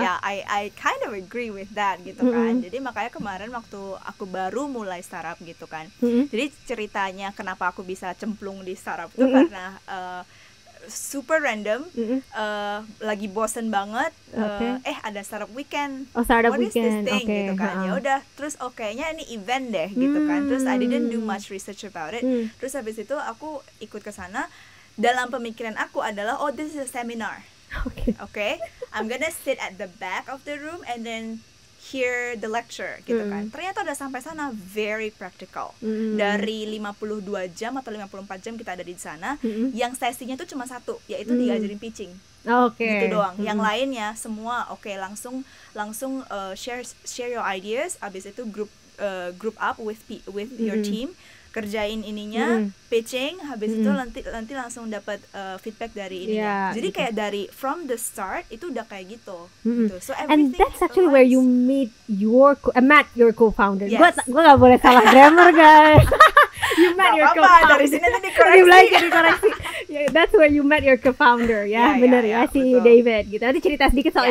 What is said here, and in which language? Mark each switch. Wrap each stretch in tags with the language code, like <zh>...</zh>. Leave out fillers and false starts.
<en>I kind of agree with that</en> <id>gitu kan. Jadi makanya kemarin waktu aku baru mulai startup gitu kan. Jadi ceritanya kenapa aku bisa cemplung di startup itu karena super random, lagi bosen banget, ada startup weekend,</id> <en>Oh, startup what is weekend, this thing</en> <id>oke, gitu kan, ya udah, terus kayaknya ini event deh gitu kan, terus</id> <en>I didn't do much research about it,</en> <id>terus habis itu aku ikut ke sana, dalam pemikiran aku adalah</id> <en>oh this is a seminar, okay, I'm gonna sit at the back of the room and then hear the lecture</en> <id>gitu kan. Ternyata udah sampai sana</id> <en>very practical.</en> <id>Dari 52 jam atau 54 jam kita ada di sana, yang sesinya tuh cuma satu, yaitu diajarin pitching. Gitu doang. Yang lainnya semua langsung</id> <en>share your ideas,</en> <id>habis itu</id> <en>group up with your team,</en> <id>kerjain ininya, pitching, habis itu nanti langsung dapat feedback dari ininya. Jadi kayak dari</id> <en>from the start</en> <id>itu udah kayak gitu. So</id> <en>And that's actually where you meet met your co-founder. Yes.</en> <id>Gue gak boleh salah grammar guys.</id> <en>You met your co-founder.</en> <id>Dari sini nanti dikoreksi.</id> <en>Yeah, that's where you met your co-founder</en> <id>ya, benar ya si betul. David gitu. Nanti cerita sedikit soal</id>